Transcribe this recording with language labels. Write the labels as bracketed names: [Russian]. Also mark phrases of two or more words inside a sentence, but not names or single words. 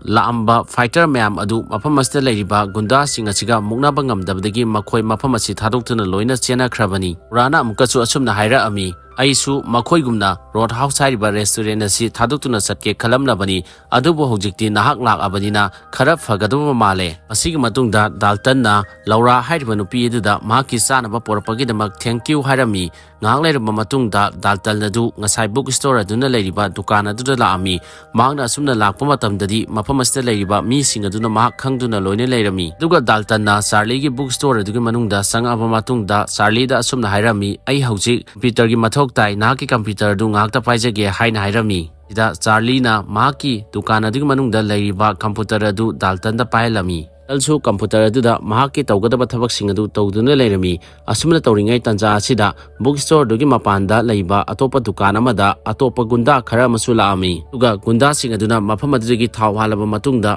[Manipuri] laamba fighter mayam adu mafam asida leiriba gunda singa siga muknaba ngamdabdagi makhoi mafam asi thadoktuna loina chena khrabani rana amkachu asumna haira ami aisu makhoi gumna road house hariba restaurant asi thadoktuna satke khalamnabani adubu hojikti nahak lak abanina khara phagaduba male asigi matungda daltanna laura hariba nupi eduda mahaki sanaba porpagi damak [English] thank you [Manipuri] harami ngak leirba matungda daltalnadu ngasai [English] book store [Manipuri] aduna leiriba dukan aduda laami mahakna asumna lakpa matamdadi mafam asida leiriba mi sing aduna mahak khangduna loina leirami duga daltanna Charlie gi [English] book store [Manipuri] adugi manungda sangaba matungda Charlie da asumna hairami ai hojik computer gi mathok tai nahaki computer du ngakta paijage haina hairami ida Charlie na mahaki dukan adugi manungda leiriba computer adu daltanda pailami also computer aduda mahaki tawgadaba thabak sing adu tawduna leirami asumna tawringai tanja asida bookstore dugi mapanda leiba atopa dukan amada atopa gunda khara masula ami tuga gunda sing aduna mafam adugi thaw halaba matungda